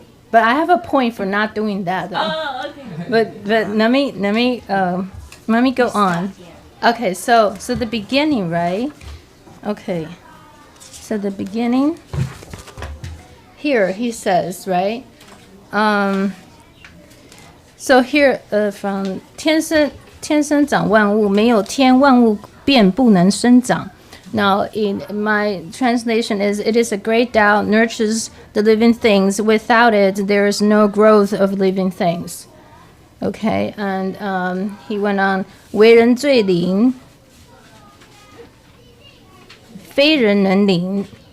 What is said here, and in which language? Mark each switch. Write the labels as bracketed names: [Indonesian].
[English] But I have a point for not doing that. Though. Oh, okay. But let me go on. Yeah. Okay, so the beginning, right? Okay, so the beginning. Here he says, right? So here, from [Chinese] 天生长万物，没有天，万物便不能生长。 [English] Now, in my translation it is a great Tao nurtures the living things. Without it, there is no growth of living things. Okay, and he went on, [Chinese] 为人最灵，非人能灵。